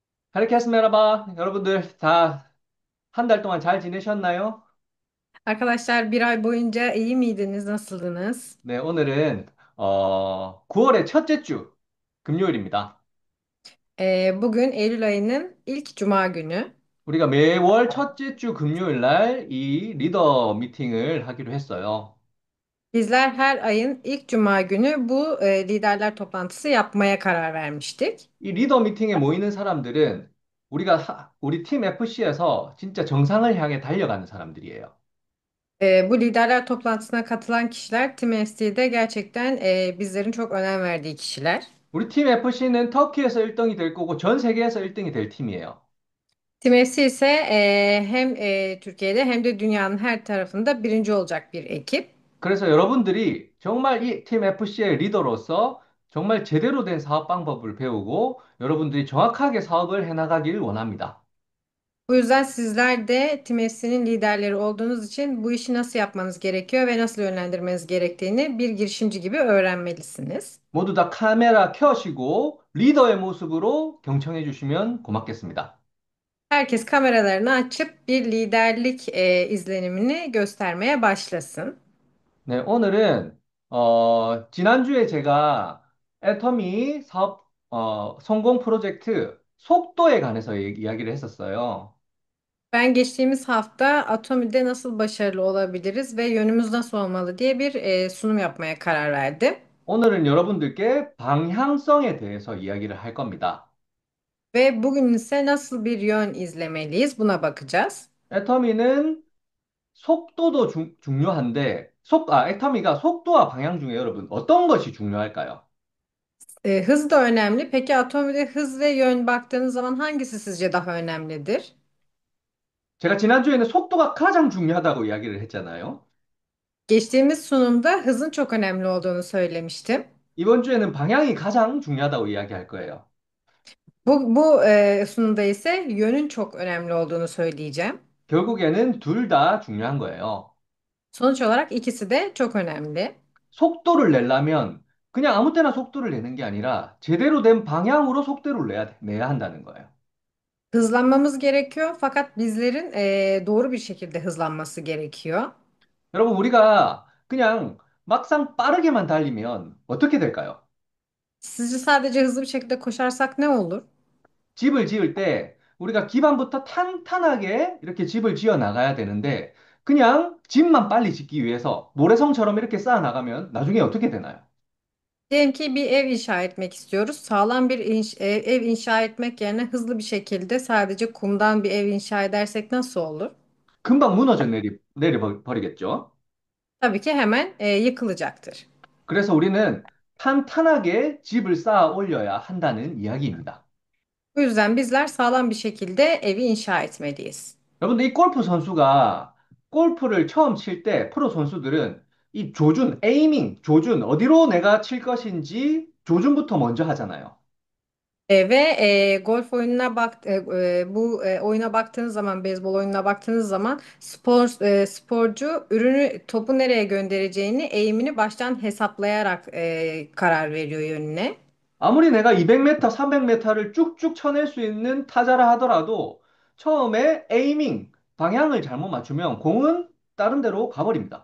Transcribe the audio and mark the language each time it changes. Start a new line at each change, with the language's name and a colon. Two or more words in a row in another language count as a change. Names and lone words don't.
Turkish: Herkes merhaba.
Korean: 여러분들 다 한 달 동안 잘 지내셨나요?
Turkish: Arkadaşlar bir ay boyunca iyi miydiniz? Nasıldınız?
Korean: 네, 오늘은 9월의 첫째 주 금요일입니다.
Turkish: Bugün Eylül ayının ilk cuma günü.
Korean: 우리가 매월 첫째 주 금요일 날 이 리더 미팅을 하기로 했어요.
Turkish: Bizler her ayın ilk cuma günü bu liderler toplantısı yapmaya karar vermiştik.
Korean: 이 리더 미팅에 모이는 사람들은 우리 팀 FC에서 진짜 정상을 향해 달려가는 사람들이에요.
Turkish: Bu liderler toplantısına katılan kişiler Team FC'de gerçekten bizlerin çok önem verdiği kişiler.
Korean: 우리 팀 FC는 터키에서 1등이 될 거고 전 세계에서 1등이 될 팀이에요.
Turkish: Team FC ise hem Türkiye'de hem de dünyanın her tarafında birinci olacak bir ekip.
Korean: 그래서 여러분들이 정말 이 팀 FC의 리더로서 정말 제대로 된 사업 방법을 배우고 여러분들이 정확하게 사업을 해나가길 원합니다.
Turkish: Bu yüzden sizler de Team FC'nin liderleri olduğunuz için bu işi nasıl yapmanız gerekiyor ve nasıl yönlendirmeniz gerektiğini bir girişimci gibi öğrenmelisiniz.
Korean: 모두 다 카메라 켜시고 리더의 모습으로 경청해 주시면 고맙겠습니다.
Turkish: Herkes kameralarını açıp bir liderlik izlenimini göstermeye başlasın.
Korean: 네, 오늘은 지난주에 제가 애터미 사업 성공 프로젝트 속도에 관해서 이야기를 했었어요.
Turkish: Ben geçtiğimiz hafta Atomi'de nasıl başarılı olabiliriz ve yönümüz nasıl olmalı diye bir sunum yapmaya karar verdim.
Korean: 오늘은 여러분들께 방향성에 대해서 이야기를 할 겁니다.
Turkish: Ve bugün ise nasıl bir yön izlemeliyiz buna bakacağız.
Korean: 애터미는 속도도 중요한데, 애터미가 속도와 방향 중에 여러분 어떤 것이 중요할까요?
Turkish: Hız da önemli. Peki Atomi'de hız ve yön baktığınız zaman hangisi sizce daha önemlidir?
Korean: 제가 지난주에는 속도가 가장 중요하다고 이야기를 했잖아요.
Turkish: Geçtiğimiz sunumda hızın çok önemli olduğunu söylemiştim.
Korean: 이번 주에는 방향이 가장 중요하다고 이야기할 거예요.
Turkish: Bu sunumda ise yönün çok önemli olduğunu söyleyeceğim.
Korean: 결국에는 둘 다 중요한 거예요.
Turkish: Sonuç olarak ikisi de çok önemli.
Korean: 속도를 내려면 그냥 아무 때나 속도를 내는 게 아니라 제대로 된 방향으로 속도를 내야 한다는 거예요.
Turkish: Hızlanmamız gerekiyor fakat bizlerin doğru bir şekilde hızlanması gerekiyor.
Korean: 여러분, 우리가 그냥 막상 빠르게만 달리면 어떻게 될까요?
Turkish: Sizce sadece hızlı bir şekilde koşarsak ne olur?
Korean: 집을 지을 때 우리가 기반부터 탄탄하게 이렇게 집을 지어 나가야 되는데 그냥 집만 빨리 짓기 위해서 모래성처럼 이렇게 쌓아 나가면 나중에 어떻게 되나요?
Turkish: Diyelim ki bir ev inşa etmek istiyoruz. Sağlam bir ev inşa etmek yerine hızlı bir şekilde sadece kumdan bir ev inşa edersek nasıl olur?
Korean: 금방 무너져 내려버리겠죠?
Turkish: Tabii ki hemen yıkılacaktır.
Korean: 그래서 우리는 탄탄하게 집을 쌓아 올려야 한다는 이야기입니다.
Turkish: Bu yüzden bizler sağlam bir şekilde evi inşa etmeliyiz.
Korean: 여러분들 이 골프 선수가 골프를 처음 칠 때 프로 선수들은 이 조준, 조준, 어디로 내가 칠 것인지 조준부터 먼저 하잖아요.
Turkish: Ve golf oyununa bu oyuna baktığınız zaman, beyzbol oyununa baktığınız zaman sporcu topu nereye göndereceğini, eğimini baştan hesaplayarak karar veriyor yönüne.
Korean: 아무리 내가 200m, 300m를 쭉쭉 쳐낼 수 있는 타자라 하더라도 처음에 방향을 잘못 맞추면 공은 다른 데로 가버립니다.